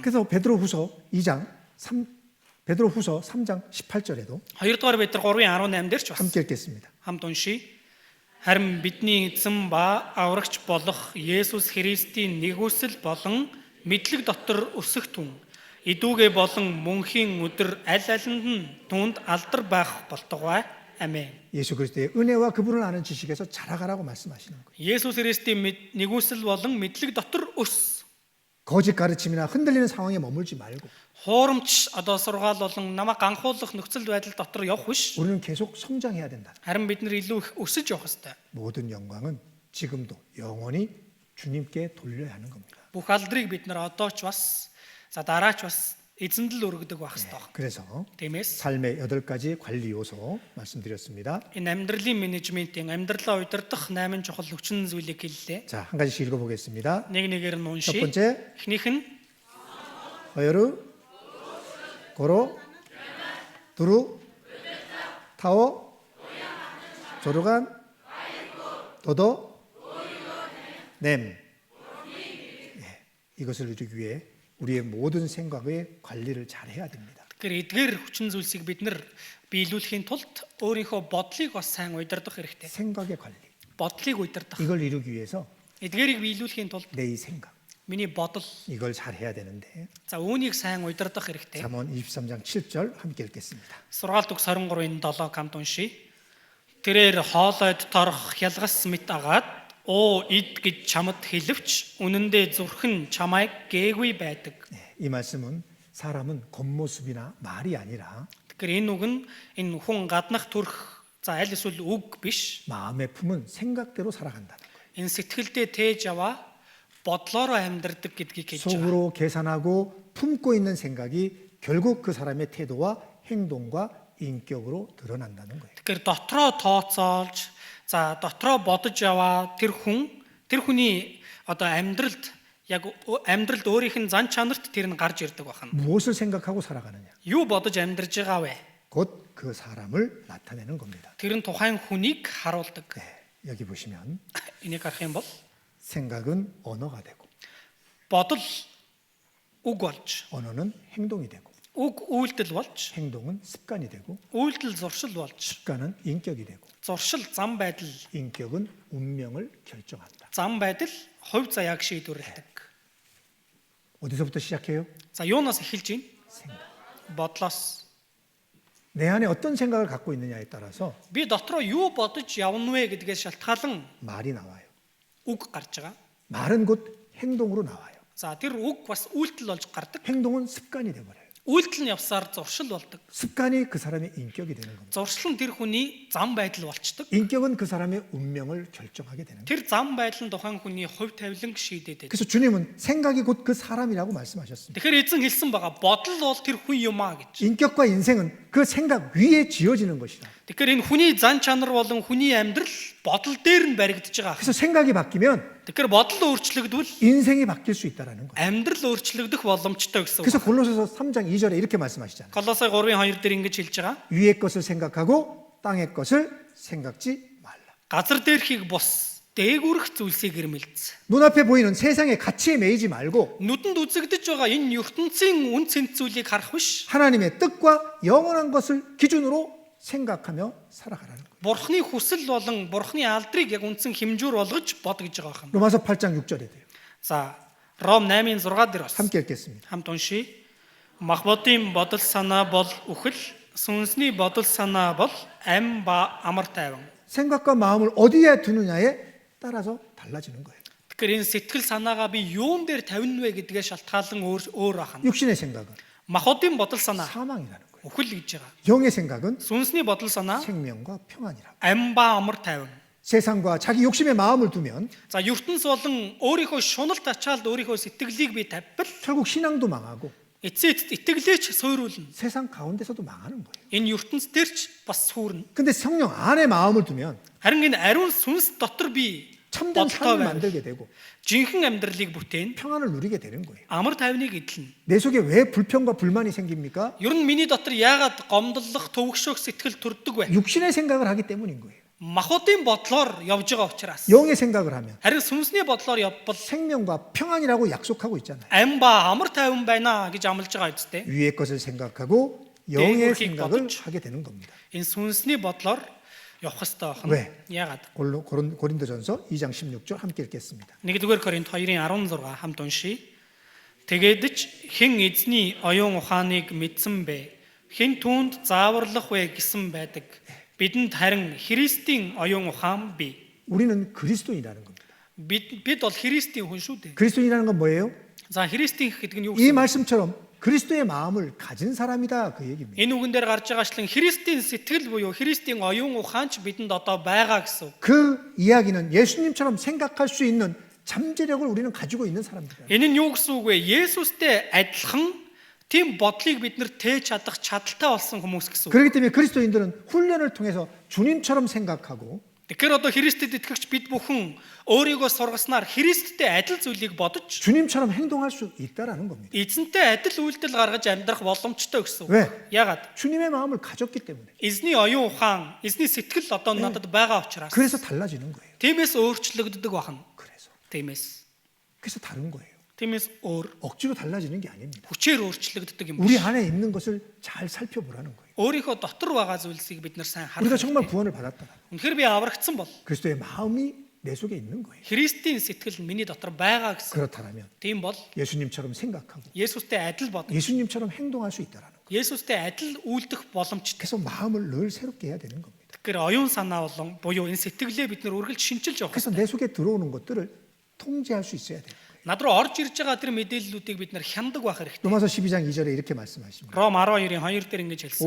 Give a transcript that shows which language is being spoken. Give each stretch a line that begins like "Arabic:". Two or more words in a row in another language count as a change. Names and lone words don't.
Korean: 그래서 베드로후서 3장 18절에도
Mongolian: 2 дугаар Петр 3:18 дээр ч бас
Korean: 함께 읽겠습니다.
Mongolian: хамт уншийе. Харин бидний эзэн ба аврагч болох Есүс Христийн нэгүсэл болон мэдлэг дотор өсөх түн идүүгээ болон мөнхийн өдөр аль алинд нь түүнд алдар байх болтугай. Амен.
Korean: 예수 그리스도의 은혜와 그분을 아는 지식에서 자라가라고 말씀하시는 거예요.
Mongolian: Есүс Христийн нэгүсэл болон мэдлэг дотор өс.
Korean: 거짓 가르침이나 흔들리는 상황에 머물지 말고
Mongolian: Хуурамч одоо сургаал болон намайг ганхуулах нөхцөл байдал дотор явах биш.
Korean: 우리는 계속 성장해야 된다.
Mongolian: Харин бид нар илүү их өсөж явах ёстой.
Korean: 모든 영광은 지금도 영원히 주님께 돌려야 하는 겁니다.
Mongolian: Бүх алдрыг бид нар одоо ч бас за дараач бас эзэнд л өргөдөг байх ёстой.
Korean: 그래서
Mongolian: Тиймээс
Korean: 삶의 8가지 관리 요소 말씀드렸습니다.
Mongolian: энэ амьдралын менежментийн амьдралаа удирдах 8 чухал хүчин зүйлийг хэллээ.
Korean: 자, 한 가지씩 읽어보겠습니다.
Mongolian: Нэг нэгээр нь
Korean: 첫
Mongolian: уншия.
Korean: 번째,
Mongolian: Эхнийх нь 어여루, 고로, 두루, 타오, 조르간, 도도, 냄.
Korean: 예, 이것을 이루기 위해 우리의 모든 생각의 관리를 잘 해야 됩니다.
Mongolian: Тэгэхээр эдгээр хүчин зүйлсийг бид нар биелүүлэхийн тулд өөрийнхөө бодлыг бас сайн удирдах хэрэгтэй.
Korean: 생각의 관리.
Mongolian: Бодлыг удирдах.
Korean: 이걸 이루기 위해서
Mongolian: Эдгээрийг биелүүлэхийн тулд
Korean: 내 이 생각,
Mongolian: миний бодол
Korean: 이걸 잘 해야 되는데
Mongolian: за үүнийг сайн удирдах хэрэгтэй.
Korean: 잠언 23장 7절 함께 읽겠습니다.
Mongolian: Сургаалт үг 23-ын 7 хамт уншия. Тэрээр хоолойд торох хялгас мэт агаад оо ид гэж чамд хэлвч үнэндээ зүрхэн чамайг гээгүй байдаг.
Korean: 네, 이 말씀은 사람은 겉모습이나 말이 아니라
Mongolian: Тэгэхээр энэ үг нь энэ хүн гаднах төрх за аль эсвэл үг биш.
Korean: 마음의 품은 생각대로 살아간다는 거예요.
Mongolian: Энэ сэтгэлдээ тээж аваа бодлороо амьдрдаг гэдгийг хэлж байгаа.
Korean: 속으로 계산하고 품고 있는 생각이 결국 그 사람의 태도와 행동과 인격으로 드러난다는 거예요.
Mongolian: Тэгэхээр дотроо тооцоолж за дотроо бодож яваа тэр хүний одоо амьдралд яг амьдралд өөрийнх нь зан чанарт тэр нь гарч ирдэг байна.
Korean: 무엇을 생각하고 살아가느냐?
Mongolian: Юу бодож амьдарж байгаа вэ?
Korean: 곧 그 사람을 나타내는 겁니다.
Mongolian: Тэр нь тухайн хүнийг харуулдаг.
Korean: 네, 여기 보시면
Mongolian: Энийг харах юм бол
Korean: 생각은 언어가 되고
Mongolian: бодол үг болж,
Korean: 언어는 행동이 되고
Mongolian: үг үйлдэл болж,
Korean: 행동은 습관이 되고
Mongolian: үйлдэл зуршил болж,
Korean: 습관은 인격이 되고
Mongolian: зуршил зам байдал,
Korean: 인격은 운명을 결정한다.
Mongolian: зам байдал хувь заяаг шийдвэрлэдэг.
Korean: 어디서부터 시작해요?
Mongolian: За юунаас эхэлж байна?
Korean: 생각.
Mongolian: Бодлоос.
Korean: 내 안에 어떤 생각을 갖고 있느냐에 따라서
Mongolian: Би дотроо юу бодож явна вэ гэдгээс шалтгаалan
Korean: 말이 나와요.
Mongolian: үг гарч байгаа.
Korean: 말은 곧 행동으로 나와요.
Mongolian: За тэр үг бас үйлдэл болж гардаг.
Korean: 행동은 습관이 돼버려요.
Mongolian: Үйлдэл нь явсаар зуршил болдог.
Korean: 습관이 그 사람의 인격이 되는 겁니다.
Mongolian: Зуршил нь тэр хүний зам байдал болчдөг.
Korean: 인격은 그 사람의 운명을 결정하게 되는 거예요.
Mongolian: Тэр зам байдал нь тухайн хүний хувь тавилан шийдэдэг.
Korean: 그래서 주님은 생각이 곧 그 사람이라고 말씀하셨습니다.
Mongolian: Тэгэхээр эзэн хэлсэн байгаа бодол бол тэр хүн юм а гэж.
Korean: 인격과 인생은 그 생각 위에 지어지는 것이다.
Mongolian: Тэгэхээр энэ хүний зан чанар болон хүний амьдрал бодол дээр нь баригдаж байгаа.
Korean: 그래서 생각이 바뀌면
Mongolian: Тэгэхээр бодол өөрчлөгдвөл
Korean: 인생이 바뀔 수 있다라는 거예요.
Mongolian: амьдрал өөрчлөгдөх боломжтой гэсэн үг.
Korean: 그래서 골로새서 3장 2절에 이렇게 말씀하시잖아요.
Mongolian: Колосай 3:2 дээр ингэж хэлж байгаа.
Korean: 위의 것을 생각하고 땅의 것을 생각지 말라.
Mongolian: Газар дээрхийг бус дээгүрэх зүйлсийг ирмэлц.
Korean: 눈앞에 보이는 세상의 가치에 매이지 말고
Mongolian: Нүдэнд үзэгдэж байгаа энэ ертөнцийн үн цэнт зүйлийг харах биш.
Korean: 하나님의 뜻과 영원한 것을 기준으로 생각하며 살아가라는 거예요.
Mongolian: Бурхны хүсэл болон Бурхны алдрыг яг үндсэн хэмжүүр болгож бод гэж байгаа юм.
Korean: 로마서 8장 6절에 돼요.
Mongolian: За, Ром 8:6 дээр бас
Korean: 함께 읽겠습니다.
Mongolian: хамт уншия. Махбодын бодол санаа бол үхэл, сүнсний бодол санаа бол ам ба амар тайван.
Korean: 생각과 마음을 어디에 두느냐에 따라서 달라지는 거예요.
Mongolian: Тэгэхээр энэ сэтгэл санаагаа би юун дээр тавина вэ гэдгээ шалтгаалan өөр ахна.
Korean: 육신의 생각은
Mongolian: Махбодын бодол санаа
Korean: 사망이라는 거예요.
Mongolian: үхэл гэж байгаа.
Korean: 영의 생각은
Mongolian: Сүнсний бодол санаа
Korean: 생명과 평안이라고.
Mongolian: ам ба амар тайван.
Korean: 세상과 자기 욕심의 마음을 두면
Mongolian: За ертөнц болон өөрийнхөө шуналт ачаалд өөрийнхөө сэтгэлийг би тавьбал
Korean: 결국 신앙도 망하고
Mongolian: эцэст итгэлээч суйруулна.
Korean: 세상 가운데서도 망하는 거예요.
Mongolian: Энэ ертөнц дээр ч бас сүрнэ.
Korean: 근데 성령 안에 마음을 두면
Mongolian: Харин энэ ариун сүнс дотор би
Korean: 참된 삶을
Mongolian: бодолтой
Korean: 만들게 되고
Mongolian: жинхэнэ амьдралыг бүтээн
Korean: 평안을 누리게 되는 거예요.
Mongolian: амар тайвныг эдлэн.
Korean: 내 속에 왜 불평과 불만이 생깁니까?
Mongolian: Ер нь миний дотор яагаад гомдлох, төвөгшөх сэтгэл төрдөг вэ?
Korean: 육신의 생각을 하기 때문인 거예요.
Mongolian: Махбодын бодлоор явж байгаа учраас.
Korean: 영의 생각을 하면
Mongolian: Харин сүнсний бодлоор явбал
Korean: 생명과 평안이라고 약속하고 있잖아요.
Mongolian: ам ба амар тайван байна гэж амлаж байгаа үстэй.
Korean: 위의 것을 생각하고 영의
Mongolian: дээгүүрхийг
Korean: 생각을
Mongolian: бодож.
Korean: 하게 되는 겁니다.
Mongolian: Энэ сүнсний бодлоор явах ёстой
Korean: 왜?
Mongolian: байна. Яагаад?
Korean: 고린도전서 2장 16절 함께 읽겠습니다.
Mongolian: 1-р Коринт 2:16 хамт уншия. Тэгээд ч хэн эзний оюун ухааныг мэдсэн бэ? Хэн түүнд зааварлах вэ гэсэн байдаг. Бидэнд харин Христийн оюун ухаан бий.
Korean: 우리는 그리스도인이라는 겁니다.
Mongolian: Бид бол Христийн хүн шүү дээ.
Korean: 그리스도인이라는 건 뭐예요?
Mongolian: За Христийн гэдэг нь юу
Korean: 이
Mongolian: гэсэн?
Korean: 말씀처럼 그리스도의 마음을 가진 사람이다 그 얘기입니다.
Mongolian: Энэ үгэн дээр гарч байгаачлан Христийн сэтгэл буюу Христийн оюун ухаанч бидэнд одоо байгаа гэсэн.
Korean: 그 이야기는 예수님처럼 생각할 수 있는 잠재력을 우리는 가지고 있는 사람들이에요.
Mongolian: Энэ нь юу гэсэн үг вэ? Есүстэй адилхан тийм бодлыг бид нэр тээж чадах чадaltaй болсон хүмүүс гэсэн үг.
Korean: 그렇기 때문에 그리스도인들은 훈련을 통해서 주님처럼 생각하고
Mongolian: Тэгэхээр одоо Христэд итгэгч бид бүхэн өөрийгөө сургаснаар Христтэй адил зүйлийг бодож
Korean: 주님처럼 행동할 수 있다라는 겁니다.
Mongolian: эзэнтэй адил үйлдэл гаргаж амьдрах боломжтой гэсэн үг.
Korean: 왜?
Mongolian: Яагаад?
Korean: 주님의 마음을 가졌기 때문에.
Mongolian: Эзний оюун ухаан, эзний сэтгэл одоо надад байгаа учраас.
Korean: 그래서 달라지는 거예요.
Mongolian: Тиймээс өөрчлөгддөг бахна.
Korean: 그래서 다른 거예요.
Mongolian: Тиймээс өөр
Korean: 억지로 달라지는 게 아닙니다.
Mongolian: хүчээр өөрчлөгддөг юм
Korean: 우리
Mongolian: биш.
Korean: 안에 있는 것을 잘 살펴보라는 거예요.
Mongolian: өөрийнхөө дотор байгаа зүйлсийг бид нар сайн
Korean: 우리가
Mongolian: харах.
Korean: 정말 구원을 받았다.
Mongolian: Үнэхээр би аврагдсан бол
Korean: 그리스도의 마음이 내 속에 있는 거예요.
Mongolian: Христийн сэтгэл нь миний дотор байгаа гэсэн.
Korean: 그렇다면
Mongolian: Тийм бол
Korean: 예수님처럼 생각하고
Mongolian: Есүстэй адил бодох,
Korean: 예수님처럼 행동할 수 있다라는 거예요.
Mongolian: Есүстэй адил үйлдэх боломжтой.
Korean: 그래서 마음을 늘 새롭게 해야 되는 겁니다.
Mongolian: Тэгэхээр оюун санаа болон буюу энэ сэтгэлээ бид нар үргэлж шинжилж явах.
Korean: 그래서 내 속에 들어오는 것들을 통제할 수 있어야 돼요.
Mongolian: Над руу орж ирж байгаа тэр мэдээллүүдийг бид нар хяндаг байх хэрэгтэй.
Korean: 로마서 12장 2절에 이렇게 말씀하십니다.
Mongolian: Ром 12-ийн 2 дээр ингэж хэлсэн.